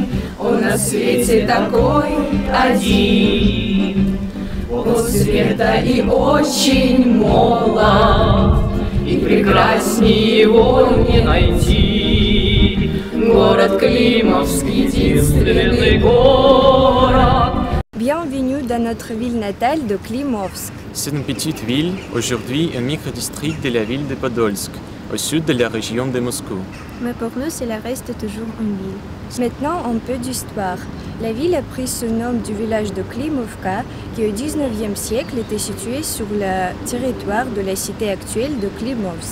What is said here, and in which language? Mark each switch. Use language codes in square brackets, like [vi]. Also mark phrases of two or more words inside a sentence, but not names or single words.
[ru] Он на свете такой один, полцвета и очень молод, и прекраснее его не найти. Город Климовск, единственный город. [fr] Bienvenue dans notre ville natale de Klimovsk. C'est une petite ville, aujourd'hui un micro-district de la ville de Podolsk, au sud de la région de Moscou. Mais pour nous, cela reste toujours une ville. Maintenant, un peu d'histoire. La ville a pris ce nom du village de Klimovka, qui au XIXe siècle était situé sur le territoire de la cité actuelle de Klimovsk.